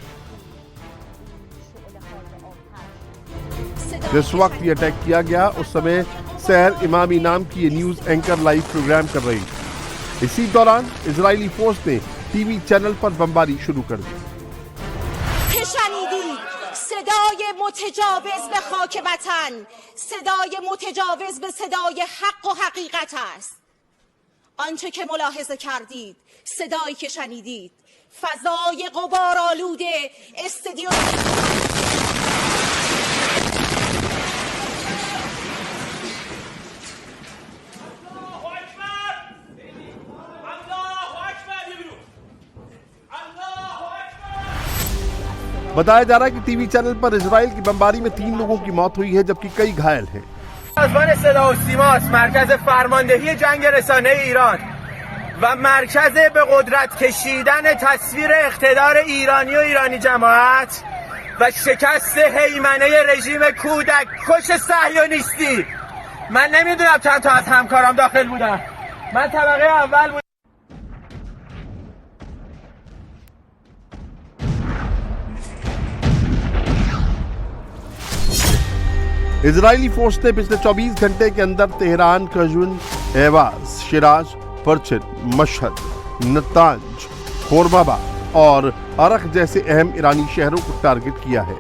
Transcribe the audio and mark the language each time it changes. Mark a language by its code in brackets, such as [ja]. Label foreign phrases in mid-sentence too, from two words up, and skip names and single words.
[hi] जिस वक्त ये अटैक किया गया उस समय सहर इमामी नाम की ये न्यूज एंकर लाइव प्रोग्राम कर रही थी। इसी दौरान इजरायली फोर्स ने टीवी चैनल पर बमबारी शुरू कर दी। [fa] صدای متجاوز به خاک وطن صدای متجاوز به صدای حق و حقیقت است. آنچه که ملاحظه کردید، صدایی که شنیدید، فضای غبارآلود استادیوم [hi] बताया जा रहा है कि टीवी चैनल पर इजराइल की बमबारी में 3 लोगों की मौत हुई है जबकि कई घायल हैं। [fa] سازمان صدا و سیماست، مرکز فرماندهی جنگ رسانه ایران و مرکز به قدرت کشیدن تصویر اقتدار ایرانی و ایرانی جماعت و شکست هیمنه رژیم کودک کش صهیونیستی. من نمیدونم چند تا از همکارام داخل بودن، من طبقه اول بودم. [hi] इजरायली फोर्स ने पिछले 24 घंटे के अंदर तेहरान, कजुन, एवाज, शिराज, परचिन, मशहद, नतांज, खोरमाबाद और अरख जैसे अहम ईरानी शहरों को टारगेट किया है।